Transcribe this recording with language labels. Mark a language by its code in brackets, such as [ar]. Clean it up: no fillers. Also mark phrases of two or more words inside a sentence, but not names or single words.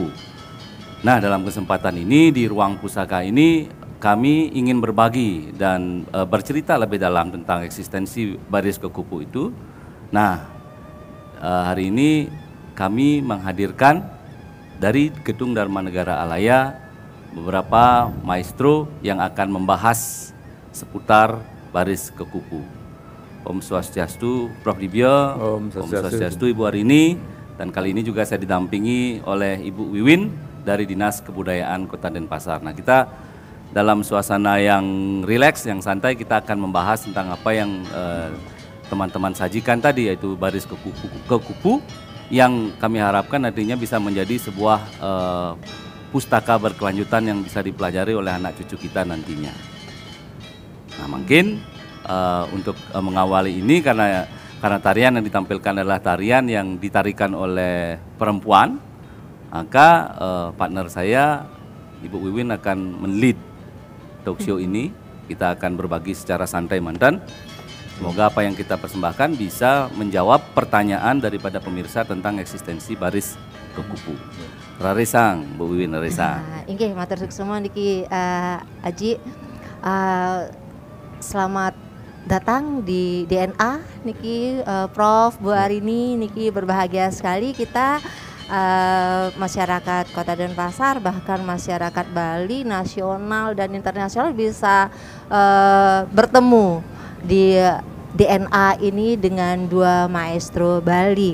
[id] Nah, dalam kesempatan ini di Ruang Pusaka ini kami ingin berbagi dan bercerita lebih dalam tentang eksistensi Baris Kekupu itu. Nah, hari ini kami menghadirkan dari Gedung Dharma Negara Alaya beberapa maestro yang akan membahas seputar Baris Kekupu. [sa] Om Swastiastu, Prof. Dibyo, Om Swastiastu Ibu Arini, [id] dan kali ini juga saya didampingi oleh Ibu Wiwin dari Dinas Kebudayaan Kota Denpasar. Nah, kita dalam suasana yang rileks, yang santai, kita akan membahas tentang apa yang teman-teman sajikan tadi, yaitu Baris Kekupu yang kami harapkan nantinya bisa menjadi sebuah pustaka berkelanjutan yang bisa dipelajari oleh anak cucu kita nantinya. Nah, mungkin untuk mengawali ini karena tarian yang ditampilkan adalah tarian yang ditarikan oleh perempuan, maka partner saya Ibu Wiwin akan men-lead [en] talk show [id] ini. Kita akan berbagi secara santai mantan. Semoga apa yang kita persembahkan bisa menjawab pertanyaan daripada pemirsa tentang eksistensi Baris Kekupu. [ban] Rarisang, Bu Wiwin, rarisang. Inggih, matur semua niki Aji. [id] Selamat datang di DNA niki Prof, Bu Arini, niki berbahagia sekali kita masyarakat Kota Denpasar, bahkan masyarakat Bali nasional dan internasional bisa bertemu di DNA ini dengan dua maestro Bali.